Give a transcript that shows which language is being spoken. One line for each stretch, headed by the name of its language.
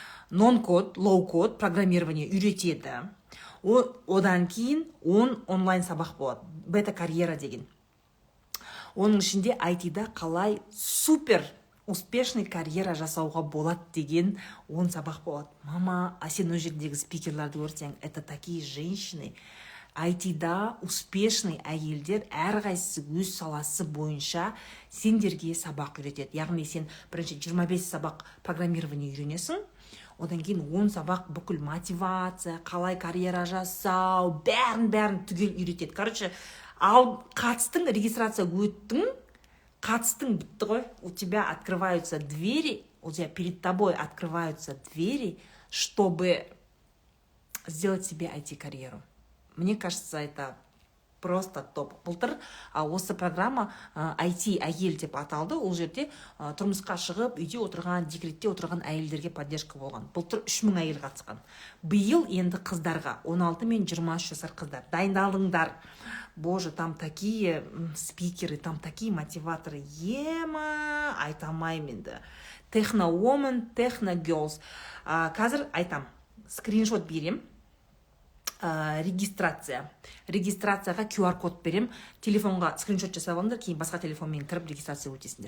Kazakh: нон-код, лоу-код программирование үйретеді. Одан кейін онлайн сабақ болады, бета-карьера деген. Оның ішінде IT-да қалай
Russian: супер успешный
Kazakh: карьера жасауға болады деген 10 сабақ болады. Мама, а сен ол жердегі спикерлерді көрсең,
Russian: это такие женщины.
Kazakh: IT-да успешный әйелдер әрқайсысы өз саласы бойынша сендерге сабақ үйретеді. Яғни сен бірінші 25 сабақ программирование үйренесің, одан кейін 10 сабақ бүкіл мотивация, қалай карьера жасау, бәрін түгел үйретеді.
Russian: Короче,
Kazakh: ал қатыстың, регистрация өттің, қатыстың бітті ғой,
Russian: у тебя открываются двери, у тебя перед тобой открываются двери, чтобы сделать себе IT-карьеру. Мне кажется, это просто топ.
Kazakh: Былтыр осы программа IT әйел деп аталды. Ол жерде тұрмысқа шығып, үйде отырған, декретте отырған әйелдерге поддержка болған. Былтыр 3000 әйел қатысқан. Биыл енді қыздарға, 16 мен 23 жасар қыздар, дайындалыңдар.
Russian: Боже, там такие спикеры, там такие мотиваторы.
Kazakh: Ема, айтамайым енді. Техно-woman, техно-girls. Қазір айтам, скриншот берем. Регистрацияға QR-код берем. Телефонға скриншот жасап алыңдар, кейін басқа телефонмен кіріп регистрация өтесіңдер.